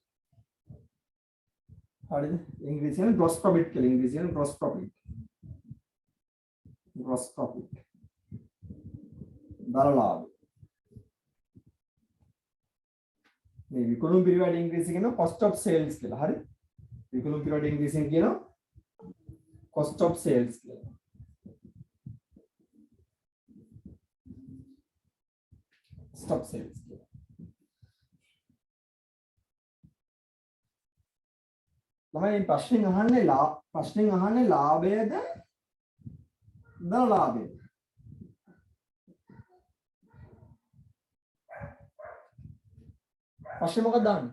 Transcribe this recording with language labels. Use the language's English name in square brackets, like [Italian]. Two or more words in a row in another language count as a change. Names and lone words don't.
[Sinhala] හරිද? ඉංග්‍රීසියෙන් [English] gross profit [Sinhala] කියලා. [English] ඉංග්‍රීසියෙන් gross profit. gross profit. [Sinhala] දල ලාභය. මේ විකුණුම් පිරිවැඩ ඉංග්‍රීසියෙන් කියනවා [English] cost of sales [Sinhala] කියලා. හරි? විකුණුම් පිරිවැඩ ඉංග්‍රීසියෙන් කියනවා [English] cost of sales [Sinhala] කියලා. [English] cost of sales කියලා. [Sinhala] ළමයි ප්‍රශ්නෙන් අහන්නේ ලාභයද දල ලාභයද? ප්‍රශ්නේ මොකක්ද දාන්නේ?